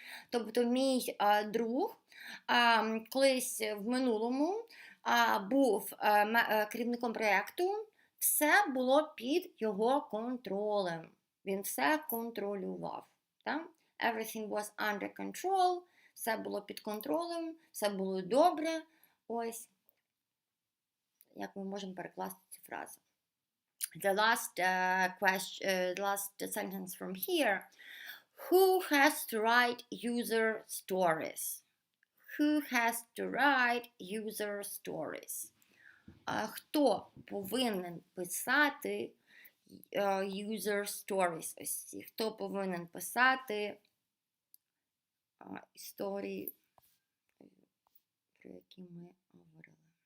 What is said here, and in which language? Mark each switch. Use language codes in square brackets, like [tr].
[uk] Тобто мій друг колись в минулому був керівником проєкту, все було під його контролем. Він все контролював. Так? [en] Everything was under control, [uk] все було під контролем, все було добре. Ось, як ми можемо перекласти цю фразу. [en] The last sentence from here. Who has to write user stories? Who has to write user stories? [uk] Хто повинен писати user stories? Ось, хто повинен писати історії, про які ми говорили.